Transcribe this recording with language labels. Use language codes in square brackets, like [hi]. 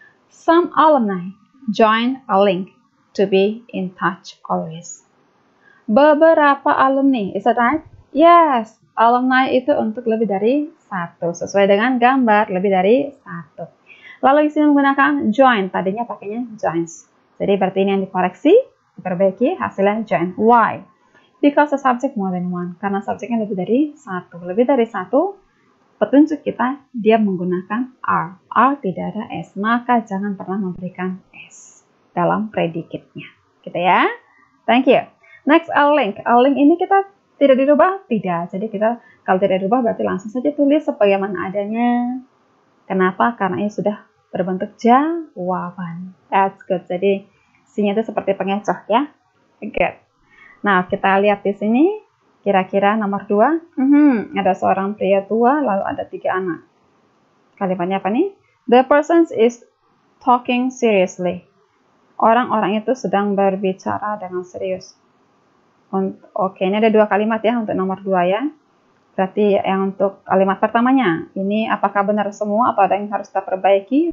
[en] Some alumni join a link to be in touch always. [id] Beberapa [en] alumni, is that right? [id] Yes, alumni itu untuk lebih dari 1, sesuai dengan gambar, lebih dari 1. Lalu di sini menggunakan join, tadinya pakainya joins. Jadi berarti ini yang dikoreksi, diperbaiki, hasilnya join. [en] Why? Because the subject more than one. [id] Karena subjeknya lebih dari 1. Lebih dari 1, petunjuk kita dia menggunakan are. Are tidak ada S, maka jangan pernah memberikan S dalam predikatnya. Gitu ya. [en] Thank you. Next, a link. [id] A link ini kita tidak dirubah? Tidak. Jadi kita kalau tidak dirubah berarti langsung saja tulis sebagaimana adanya. Kenapa? Karena ini sudah berbentuk jawaban. [en] That's good. [id] Jadi sini itu seperti pengecoh ya. Good. Nah, kita lihat di sini kira-kira nomor 2. Ada seorang pria tua lalu ada 3 anak. Kalimatnya apa nih? [en] The person is talking seriously. [id] Orang-orang itu sedang berbicara dengan serius. Oke, ini ada 2 kalimat ya untuk nomor 2 ya. Berarti yang untuk kalimat pertamanya, ini apakah benar semua atau ada yang harus kita perbaiki?